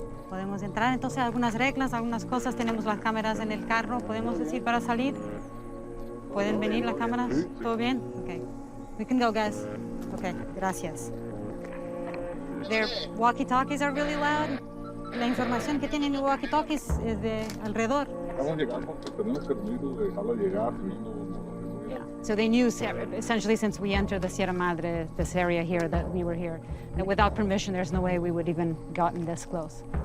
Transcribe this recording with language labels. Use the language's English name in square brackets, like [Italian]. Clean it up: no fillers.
[Spanish] Podemos entrar entonces a algunas reglas, algunas cosas. Tenemos las cámaras en el carro. ¿Podemos decir para salir? ¿Pueden venir las cámaras? ¿Todo bien? [English] Okay. We can go, guys. Okay, gracias. Their walkie-talkies are really loud. [Spanish] La información que tienen los walkie-talkies es de alrededor. Acabamos de llegar porque tenemos permiso de dejarla llegar. [English] So they knew, essentially, since we entered the Sierra Madre, this area here, that we were here, that without permission, there's no way we would even gotten this close.